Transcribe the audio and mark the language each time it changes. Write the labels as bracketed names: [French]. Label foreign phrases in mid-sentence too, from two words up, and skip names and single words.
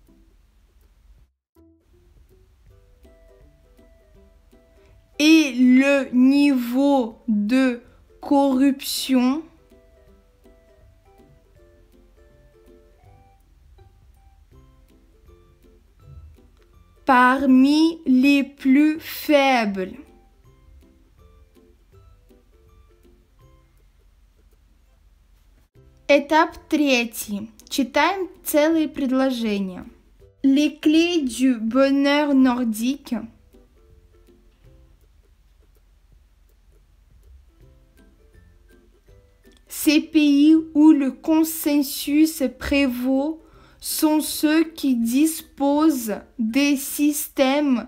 [French] et le niveau de corruption parmi les plus faibles. [Russian] Этап третий. Читаем целые предложения. [French] Les clés du bonheur nordique. Ces pays où le consensus prévaut sont ceux qui disposent des systèmes